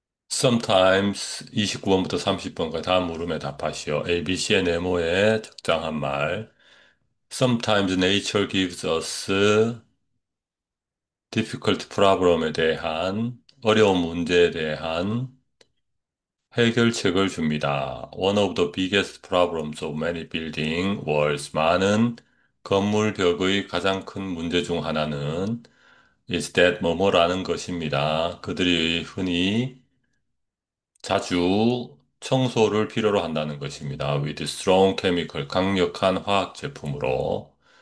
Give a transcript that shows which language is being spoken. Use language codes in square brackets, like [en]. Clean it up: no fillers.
[en] Sometimes [ko] 29번부터 30번까지 다음 물음에 답하시오. A, B, C의 네모에 적당한 말. [en] Sometimes nature gives us difficult problem [ko] 에 대한 어려운 문제에 대한 해결책을 줍니다. [en] One of the biggest problems of many building walls. [ko] 많은 건물 벽의 가장 큰 문제 중 하나는 [en] is that [ko] 뭐뭐라는 것입니다. 그들이 흔히 자주 청소를 필요로 한다는 것입니다. [en] With strong chemical, [ko] 강력한 화학 제품으로.